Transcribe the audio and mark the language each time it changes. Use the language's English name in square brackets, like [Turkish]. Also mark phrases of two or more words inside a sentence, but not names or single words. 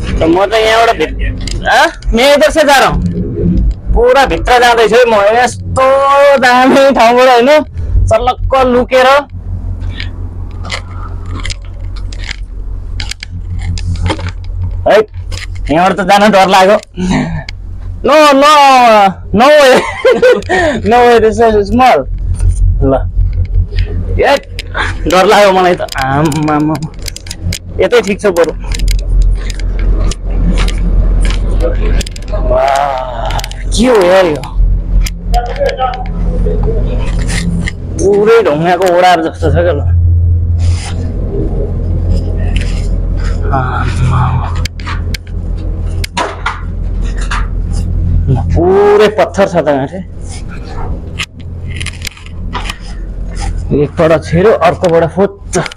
[Nepali] म त यहाँबाट [Hindi] मैं इधर से जा रहा हूँ [Nepali] पूरा भित्र जाँदैछु म यस्तो दामी ठाउँबाट हैन चल्लक्क लुकेर है यहाँबाट त जान डर लाग्यो [English] no no no way no way this is small [Nepali] ल ए डर लाग्यो मलाई त आम्मा यतै ठीक छ बरु के हो यार यो पुरै ढुङ्गाको ओडार जस्तो छ क्या ल पुरै पत्थर छ त यहाँ एकपल्ट छिर्यो अर्कोबाट फुच्च